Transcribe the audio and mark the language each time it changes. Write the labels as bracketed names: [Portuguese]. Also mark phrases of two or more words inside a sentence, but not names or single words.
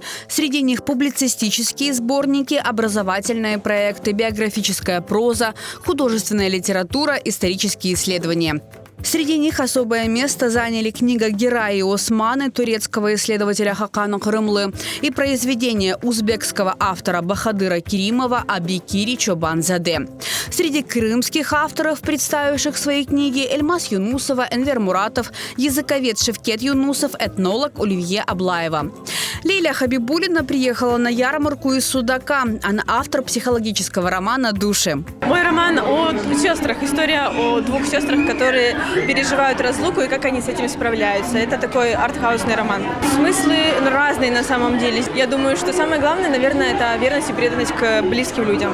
[Russian] Среди них публицистические сборники, образовательные проекты, биографическая проза, художественная литература, исторические исследования. Среди них особое место заняли книга Гераи Османы турецкого исследователя Хакана Крымлы и произведение узбекского автора Бахадыра Керимова о Бекире Чобанзаде. Среди крымских авторов, представивших свои книги, Эльмаз Юнусова, Энвер Муратов, языковед Шевкет Юнусов, этнолог Оливье Аблаева. Лейля Хабибулина приехала на ярмарку из Судака. Она автор психологического романа «Души». Мой роман о сестрах. История о двух сестрах, которые переживают разлуку и как они с этим справляются. Это такой артхаусный роман. Смыслы разные на самом деле. Я думаю, что самое главное, наверное, это верность и преданность к близким людям.